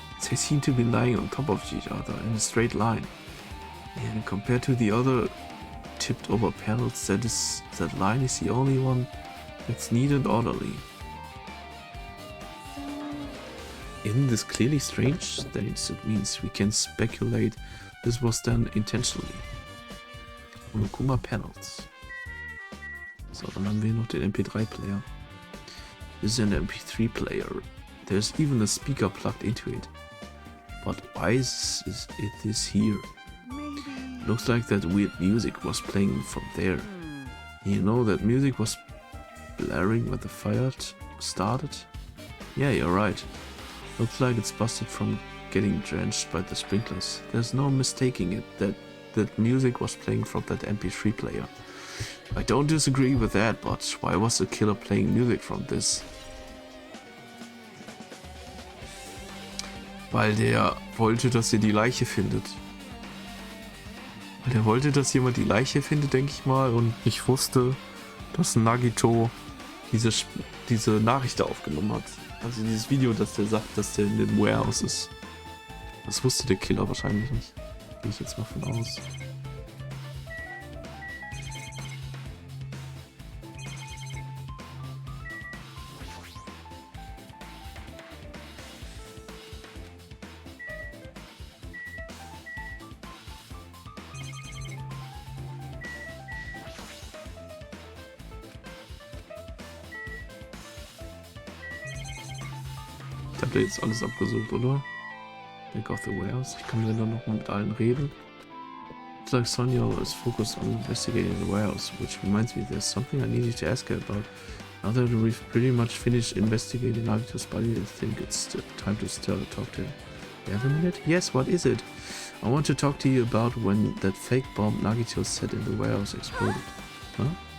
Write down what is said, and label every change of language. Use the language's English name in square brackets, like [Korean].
[English] They seem to be lying on top of each other in a straight line. And compared to the other tipped over panels, that line is the only one that's neat and orderly. Isn't this clearly strange? Then it means we can speculate this was done intentionally. Monokuma panels. [German] So, dann haben wir noch den MP3-Player. [English] This is an MP3 player. There's even a speaker plugged into it. But why is it here? Looks like that weird music was playing from there. You know, that music was blaring when the fire started? Yeah, you're right. Looks like it's busted from getting drenched by the sprinklers. There's no mistaking it, that music was playing from that MP3 player. I don't disagree with that, but why was the killer playing music from this? [German] Weil der wollte, dass ihr die Leiche findet. Weil der wollte, dass jemand die Leiche findet, denke ich mal. Und ich wusste, dass Nagito diese Nachricht aufgenommen hat. Also dieses Video, dass der sagt, dass der in dem Warehouse ist. Das wusste der Killer wahrscheinlich nicht. Gehe ich jetzt mal von aus. Ich habe jetzt alles abgesucht, oder? [English] Back of the warehouse. [German] Ich kann dann noch mal mit allen reden. [English] Looks like Sonia is focused on investigating the warehouse, which reminds me there's something I needed to ask her about. Now that we've pretty much finished investigating Nagito's body, I think it's time to talk to him. You have a minute? Yes, what is it? I want to talk to you about when that fake bomb Nagito set in the warehouse exploded. Huh?